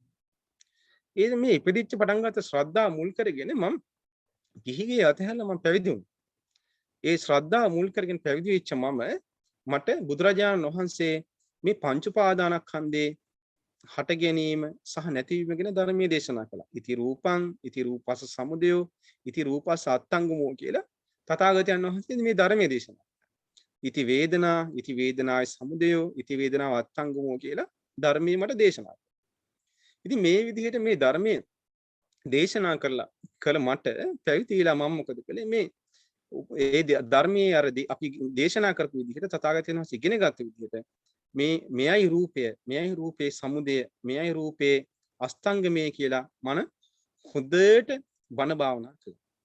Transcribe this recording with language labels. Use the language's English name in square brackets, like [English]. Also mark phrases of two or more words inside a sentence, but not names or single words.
[Sinhala] ඒ මේ ඉපදිච්ච පටන් ගත්ත ශ්‍රද්ධාව මුල් කරගෙන මම ගිහිගේ අතහැරලා මම පැවිදි වුණා. ඒ ශ්‍රද්ධාව මුල් කරගෙන පැවිදි වෙච්ච මට බුදුරජාණන් වහන්සේ මේ පංච උපාදානස්කන්ධේ හට ගැනීම සහ නැතිවීම ගැන ධර්මයේ දේශනා කළා. [Pali] ඉති රූපං, ඉති රූපස සමුදයෝ, ඉති රූපස අත්තංගමෝ [Sinhala] කියලා තථාගතයන් වහන්සේ මේ ධර්මයේ දේශනා කළා. [Pali] ඉති වේදනා, ඉති වේදනාය සමුදයෝ, ඉති වේදනාව අත්තංගමෝ [Sinhala] කියලා ධර්මයේ මට දේශනා කළා. ඉතින් මේ විදිහට මේ ධර්මයේ දේශනා කළ මට පැවිදිලා මම මොකද කළේ මේ ඒ ධර්මයේ අරදී අපි දේශනා කරපු විදිහට තථාගතයන් වහන්සේ ඉගෙන ගත්ත විදිහට මෙයයි රූපය, මෙයයි රූපේ සමුදය, මෙයයි රූපේ අස්තංගමය කියලා මන හොඳට බණ භාවනා කළා.